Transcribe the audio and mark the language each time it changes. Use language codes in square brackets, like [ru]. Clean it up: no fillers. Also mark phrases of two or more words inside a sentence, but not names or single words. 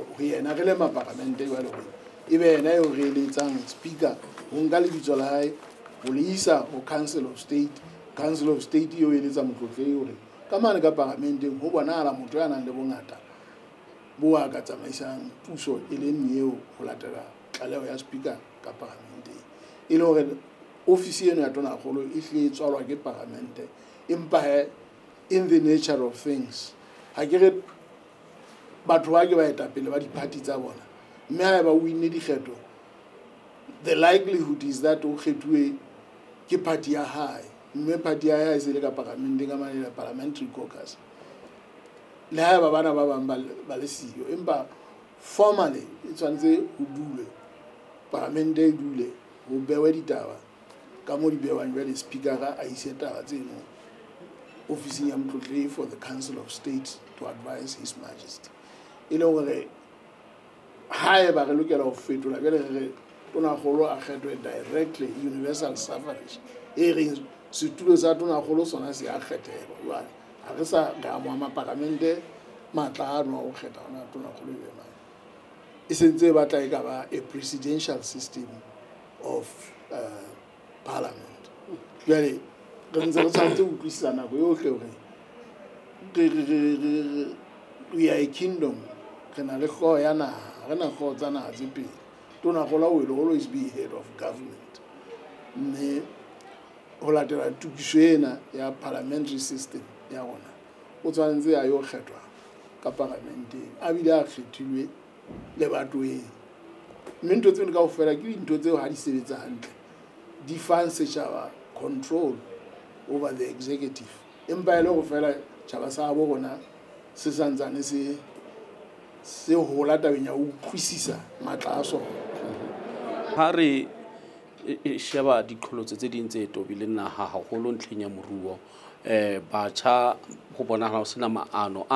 [st] yena re le maparlamente jwale hore ebe yena eo re eletsang speaker ho nka lebitso la hae ho le isa ho [en] council of state [st] eo eletsa motlotlehi hore ka mane ka parlamenteng ho bonahala motho ya nang le bongata bo a ka tsamaisang puso e leng eo ho latela tlaleho ya speaker ka parlamenteng, e le hore ofisi eno ya tonakgolo e hle tswalwa ke parlamente. Empa [en] in the nature of things [st] ha ke re batho ba ke ba etapele ba diparty tsa bona, mme ha ba winne dikgetho, [en] the likelihood is that [st] o kgethuwe ke party ya hae, mme party ya hae se le ka parlamenteng ka mane la [en] parliamentary caucus [st] le ha ba bana ba bang ba le siyo, empa formally e tshwanetse ho dule parlamente e dule ho bewe ditaba ka mo di bewang jwale speaker a ise taba tseno ofising ya motlotlehi [en] for the council of state to advise his majesty. [st] E le hore hae ba re lokela ho fetola jwale re tonakgolo a kgethwe [en] directly universal suffrage, [st] e reng setulo sa tonakgolo sona se a kgethelwa jwale ha re sa ga mo maparlamente matla ano ho kgetha hona tonakgolo e mang e sentse ba tla e ka ba [en] a presidential system of parliament. [st] Jwale re ntse re tshwanetse ho utlwisisa nako yohle hore [en] we are a kingdom, [st] re na le hlooho ya naha, re na hlooho tsa naha tse pedi. Tonakgolo [en] will always be head of government, [st] mme ho latela tukiso ena ya [en] parliamentary system [st] ya rona o tshwanetse a yo kgethwa ka parlamenteng a bile a kgethilwe lebatoweng, mme ntho tseno kaofela ke dintho tseo ha di sebetsa hantle di fang setjhaba [en] control over the executive, [st] empa ele go fela tjhaba sa bo rona se santsane se hola tabeng ya ho utlwisisa matla a sona. Ha re sheba diqholotso tse ding tse tobileng naha haholo ntlheng ya moruo, batjha ho bonahala ho sena maano a